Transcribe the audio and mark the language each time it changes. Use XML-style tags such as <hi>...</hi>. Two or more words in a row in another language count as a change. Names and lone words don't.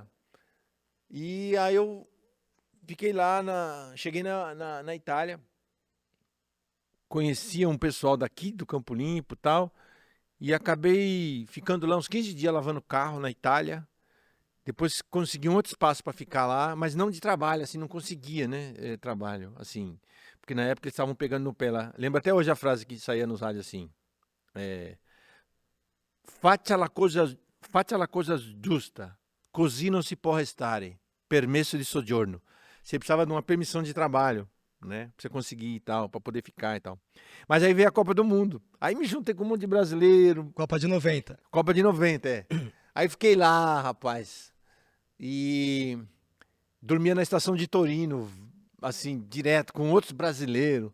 <pt>E aí eu fiquei lá, cheguei na Itália, conhecia um pessoal daqui do Campo Limpo e tal, e acabei ficando lá uns 15 dias lavando carro na Itália. Depois consegui um outro espaço para ficar lá, mas não de trabalho, assim, não conseguia, né, trabalho, assim. Porque na época eles estavam pegando no pé lá. Lembro até hoje a frase que saía nos rádios assim,</pt> <it>faccia la cosa giusta, così non si può restare, permesso di soggiorno.</it> <pt>Você precisava de uma permissão de trabalho, né, pra você conseguir e tal, para poder ficar e tal. Mas aí veio a Copa do Mundo. Aí me juntei com um monte de brasileiro. Copa de 90. Copa de 90, é. Aí fiquei lá, rapaz. E dormia na estação de Torino, assim, direto, com outros brasileiros.</pt>